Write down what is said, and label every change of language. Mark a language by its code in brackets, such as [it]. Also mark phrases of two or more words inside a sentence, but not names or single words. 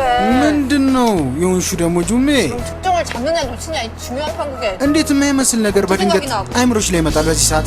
[am] ምንድን ነው የሆንሹ ደግሞ ጁሜ? [ko] 특종을 잡느냐 놓치냐 이 중요한 판국에. [am] እንዴት የማይመስል ነገር በድንገት አይምሮች ላይ ይመጣል በዚህ ሰዓት?